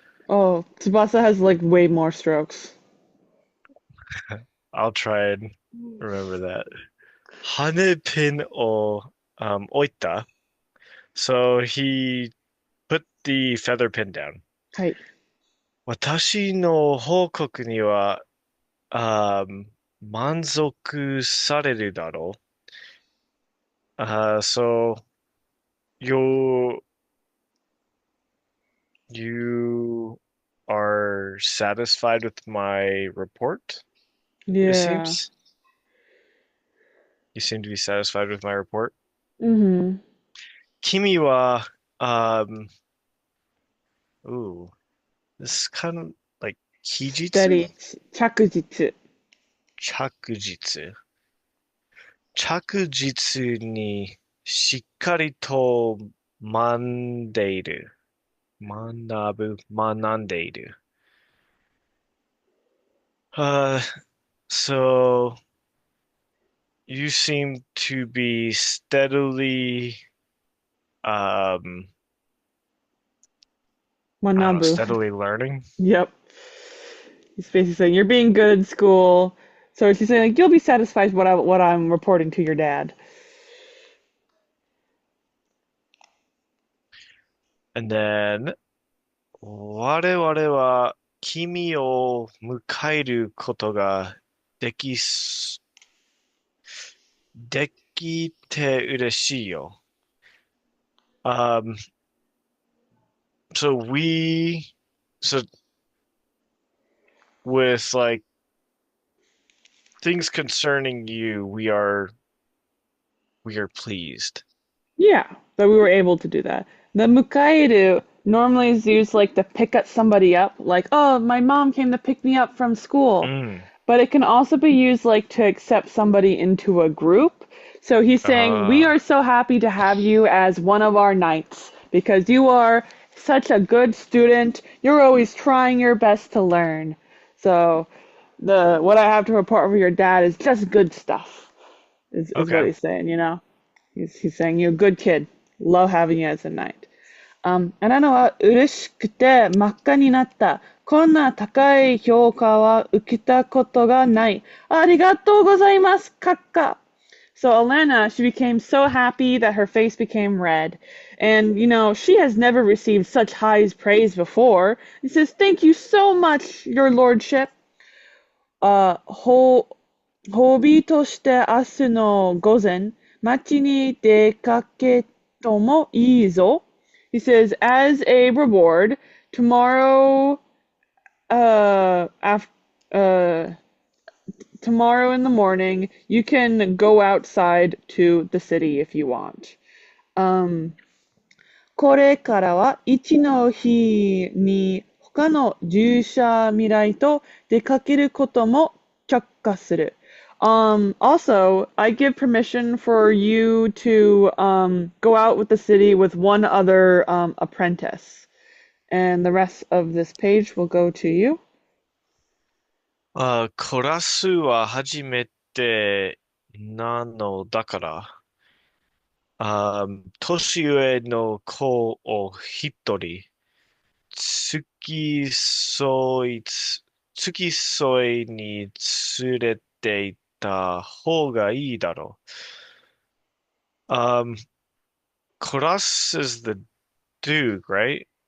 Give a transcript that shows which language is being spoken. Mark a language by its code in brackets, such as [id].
[en] Oh, Tsubasa has like way more strokes. I'll try and remember that. [ja] Hane pin o oita. [en] So he put the feather pin down. [ja] はい。私の報告には、満足されるだろう。 [en] So you you are satisfied with my report, it Yeah. seems. You seem to be satisfied with my report. Mm-hmm. 君は、ooh, this is kind of like 期日 Steady. 着実。 [ja] 着実。着実にしっかりと学んでいる。学んでいる。 [en] So you seem to be steadily, um, I don't know, [ja] 学ぶ。 [en] steadily learning. Yep. He's basically saying you're being good in school. So she's saying like you'll be satisfied with what I'm reporting to your dad. And then, [ja] 我々は君を迎えることができす、できて嬉しいよ。 [en] Um, so so with like things concerning you, we are pleased. Yeah, that we were able to do that. The mukaeru normally is used like to pick up somebody up, like, oh, my mom came to pick me up from school. Mm. But it can also be used like to accept somebody into a group. So he's saying, we Uh, are so happy to have you as one of our knights because you are such a good student. You're always trying your best to learn. So the what I have to report for your dad is just good stuff, is what okay. he's saying, you know? He's saying you're a good kid. Love having you as a knight. [ja] アラナは嬉しくて真っ赤になった。こんな高い評価は受けたことがない。ありがとうございます、閣下。 [en] So Alanna, she became so happy that her face became red. And, she has never received such high praise before. He says, Thank you so much, your lordship. [ja] 褒美として明日の午前、町に出かけともいいぞ. [en] He says, as a reward, tomorrow, after, tomorrow in the morning, you can go outside to the city if you want. [ja] これからは一の日に他の従者未来と出かけることも許可する. [en] Also, I give permission for you to go out with the city with one other apprentice. And the rest of this page will go to you. [ja] コラスは初めてなのだから、年上の子を一人、付き添い、付き添いに連れて行った方がいいだろう。 [en] コラス is the Duke, right?